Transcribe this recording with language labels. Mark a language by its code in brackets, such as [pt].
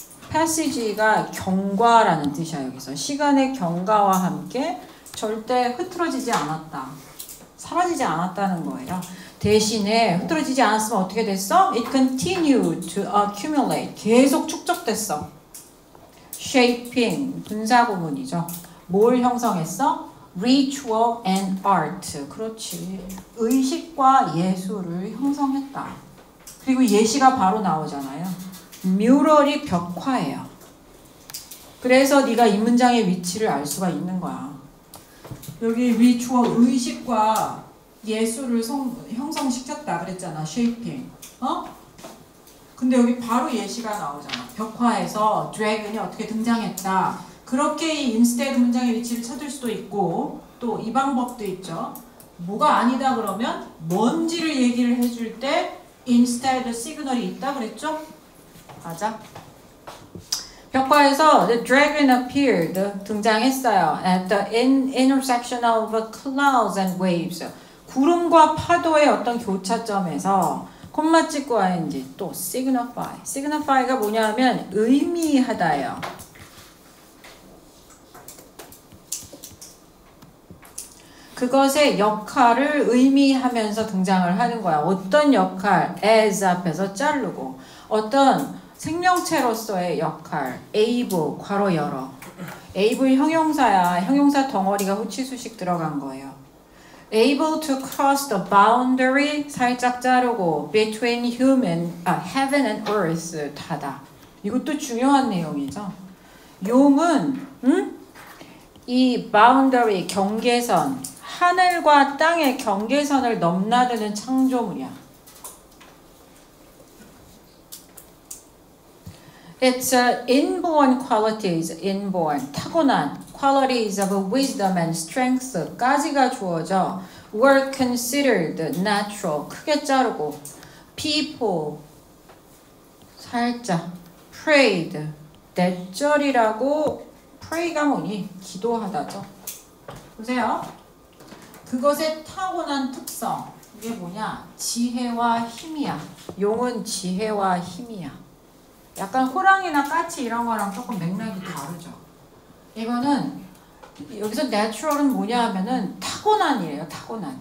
[ko] passage가 경과라는 뜻이야. 여기서 시간의 경과와 함께 절대 흐트러지지 않았다. 사라지지 않았다는 거예요. 대신에 흐트러지지 않았으면 어떻게 됐어? [en] It continued to accumulate. [ko] 계속 축적됐어. shaping, 분사구문이죠. 뭘 형성했어? ritual and art. 그렇지. 의식과 예술을 형성했다. 그리고 예시가 바로 나오잖아요. 뮤럴이 벽화예요. 그래서 네가 이 문장의 위치를 알 수가 있는 거야. 여기 ritual, 의식과 예술을 형성시켰다 그랬잖아. shaping. 근데 여기 바로 예시가 나오잖아. 벽화에서 드래곤이 어떻게 등장했다. 그렇게 이 instead 문장의 위치를 찾을 수도 있고 또 이 방법도 있죠. 뭐가 아니다 그러면 뭔지를 얘기를 해줄 때 instead 시그널이 있다 그랬죠? 맞아. 벽화에서 [en] the dragon appeared [ko] 등장했어요. [en] at the intersection of clouds and waves. [ko] 구름과 파도의 어떤 교차점에서 콤마 찍고 ing 또 signify. signify가 뭐냐면 의미하다예요. 그것의 역할을 의미하면서 등장을 하는 거야. 어떤 역할? as 앞에서 자르고 어떤 생명체로서의 역할 able 괄호 열어. able 형용사야. 형용사 덩어리가 후치수식 들어간 거예요. [en] able to cross the boundary [ko] 살짝 자르고 [en] between heaven and earth 닫아. [ko] 이것도 중요한 내용이죠. 용은 이 boundary 경계선 하늘과 땅의 경계선을 넘나드는 창조물이야. [en] It's inborn qualities, inborn, 타고난 qualities of wisdom and strength [ko] 까지가 주어져 [en] were considered natural, [ko] 크게 자르고 [en] people, 살짝 prayed, 대절이라고 pray가 뭐니? [ko] 기도하다죠. 보세요. 그것의 타고난 특성, 이게 뭐냐? 지혜와 힘이야. 용은 지혜와 힘이야. 약간 호랑이나 까치 이런 거랑 조금 맥락이 다르죠. 이거는 여기서 natural은 뭐냐 하면은 타고난이래요. 타고난.